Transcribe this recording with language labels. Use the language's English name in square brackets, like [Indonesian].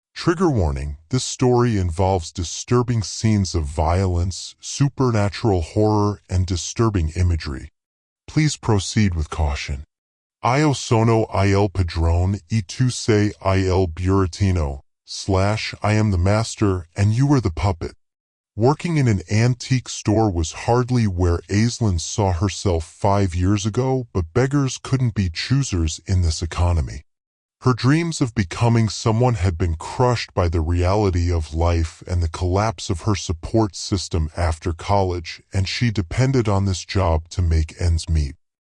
[English] Trigger warning, this story involves disturbing scenes of violence, supernatural horror, and disturbing imagery. Please proceed with caution. [Italian] Io sono il padrone e tu sei il burattino, / [English] I am the master and you are the puppet. Working in an antique store was hardly where Aislinn saw herself 5 years ago, but beggars couldn't be choosers in this economy. Her dreams of becoming someone had been crushed by the reality of life and the collapse of her support system after college, and she depended on this job to make ends meet.